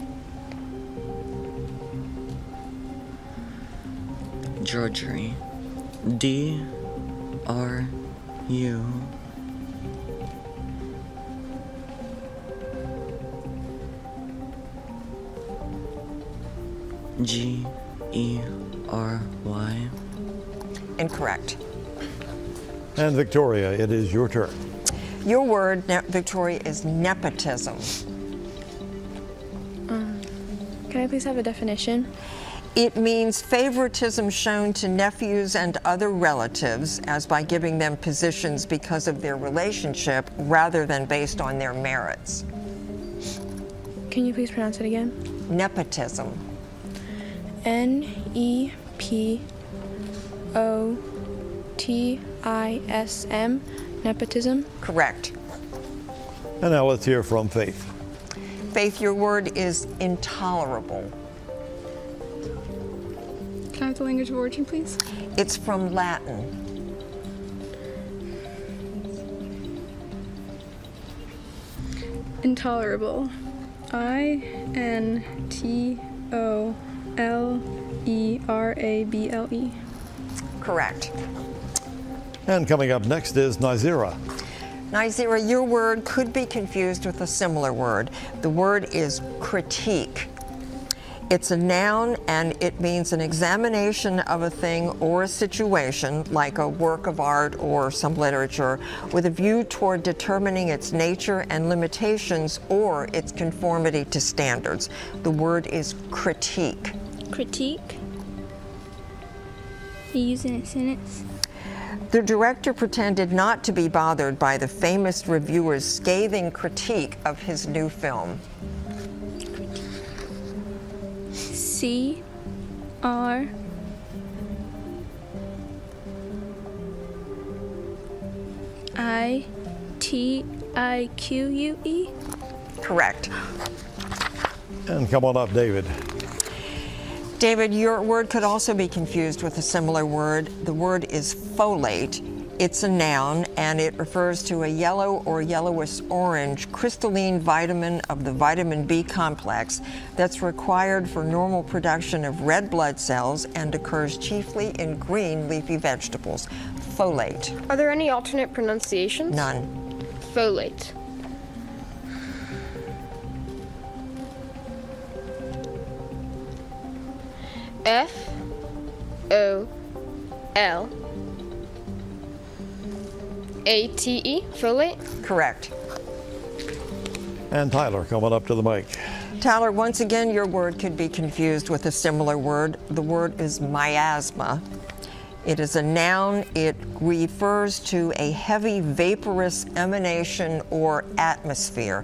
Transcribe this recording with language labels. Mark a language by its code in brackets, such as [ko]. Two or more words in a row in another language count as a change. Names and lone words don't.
[en] Drudgery. D-R-U. G-E-R-Y. Incorrect. And Victoria, it is your turn. Your word, Victoria, is nepotism. Can I please have a definition? It means favoritism shown to nephews and other relatives, as by giving them positions because of their relationship rather than based on their merits. Can you please pronounce it again? Nepotism. N-E-P-O-T-I-S-M, nepotism? Correct. And now let's hear from Faith. Faith, your word is intolerable. Can I have the language of origin, please? It's from Latin. Intolerable. I-N-T-O-L-E-R-A-B-L-E. Correct. And coming up next is Nizira. Nizira, your word could be confused with a similar word. The word is critique. It's a noun and it means an examination of a thing or a situation, like a work of art or some literature, with a view toward determining its nature and limitations or its conformity to standards. The word is critique. Critique? Are you using a sentence? The director pretended not to be bothered by the famous reviewer's scathing critique of his new film. C-R-I-T-I-Q-U-E? Correct. And come on up, David. David, your word could also be confused with a similar word. The word is folate. It's a noun, and it refers to a yellow or yellowish orange crystalline vitamin of the vitamin B complex that's required for normal production of red blood cells and occurs chiefly in green leafy vegetables. Folate. Are there any alternate pronunciations? None. Folate. F-O-L-A-T-E, folate? Correct. And Tyler, coming up to the mic. Tyler, once again, your word could be confused with a similar word. The word is miasma. It is a noun. It refers to a heavy vaporous emanation or atmosphere.